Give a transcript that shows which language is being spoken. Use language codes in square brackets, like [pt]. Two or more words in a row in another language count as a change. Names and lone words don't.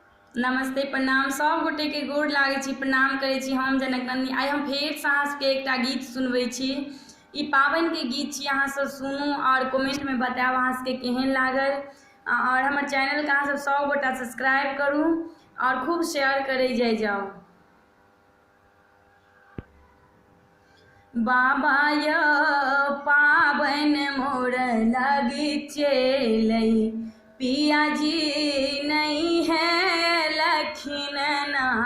[mai] नमस्ते प्रणाम सब गोटे के गोर लागे छी, प्रणाम करे छी। हम जनक नंदिनी आई हम फेर से अहाँ सबके एकटा गीत सुनबै छी। ई पावन के गीत छी, अहाँ सब सुनू और कमेंट में बताओ अहाँ सबके केहन लागल। और हमर चैनल के अहाँ सब गोटा सब्सक्राइब करू और खूब शेयर करे जाओ। बाबा यो पावन मोर लगी चलै, पिया जी नहीं है लखीन ना।